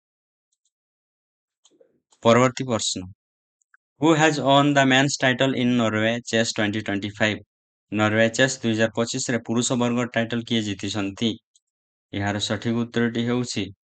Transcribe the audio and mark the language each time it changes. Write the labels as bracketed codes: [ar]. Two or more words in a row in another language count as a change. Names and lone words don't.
[or] ପରବର୍ତ୍ତୀ ପ୍ରଶ୍ନ। [en] Who has won the men's title in Norway Chess 2025? [or] ନରୱେ ଚେସ୍ 2025ରେ ପୁରୁଷ ବର୍ଗ ଟାଇଟଲ କିଏ ଜିତିଛନ୍ତି? ଏହାର ସଠିକ ଉତ୍ତରଟି ହେଉଛି